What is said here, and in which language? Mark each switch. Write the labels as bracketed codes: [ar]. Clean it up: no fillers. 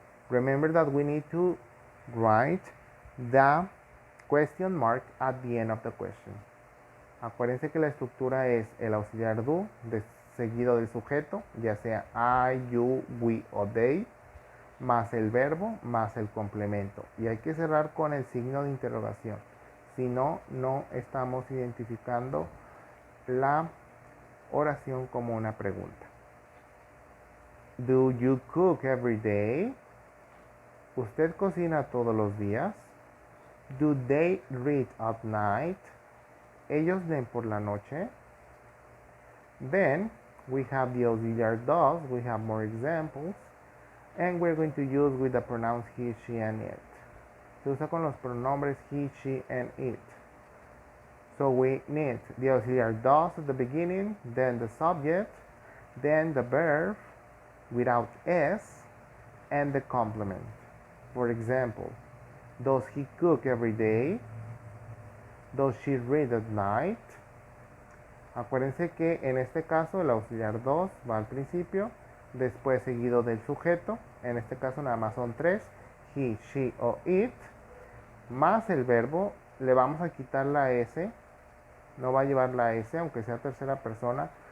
[en] Remember that we need to write the question mark at the end of the question. [es] Acuérdense que la estructura es el auxiliar do seguido del sujeto, ya sea I, you, we o they, más el verbo, más el complemento. Y hay que cerrar con el signo de interrogación. Si no, no estamos identificando la oración como una pregunta. [en] Do you cook every day? [es] ¿Usted cocina todos los días? [en] Do they read at night? [es] ¿Ellos leen por la noche? [en] Then we have the auxiliary does. We have more examples. And we're going to use with the pronouns he, she, and it. [es] Se usa con los pronombres he, she, and it. [en] So we need the auxiliary does at the beginning, then the subject, then the verb without s, and the complement. For example, does he cook every day? Does she read at night? [es] Acuérdense que en este caso el auxiliar does va al principio, después seguido del sujeto. En este caso nada más son tres, he, she o it, más el verbo. Le vamos a quitar la s, no va a llevar la s aunque sea tercera persona.